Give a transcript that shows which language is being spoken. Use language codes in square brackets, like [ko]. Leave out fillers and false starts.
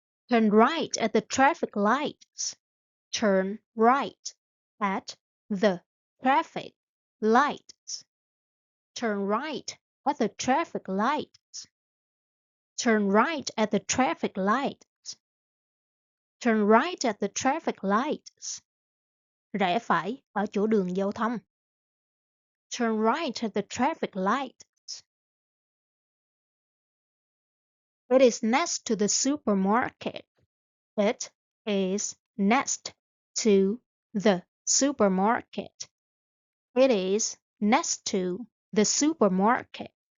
[en] Turn right at the traffic lights. Turn right at the traffic lights. Turn right at the traffic lights. Turn right at the traffic lights. Turn right at the traffic lights. [vi] Rẽ phải ở chỗ đường giao thông. [en] Turn right at the traffic lights. It is next to the supermarket. It is next to the supermarket. It is next to the supermarket.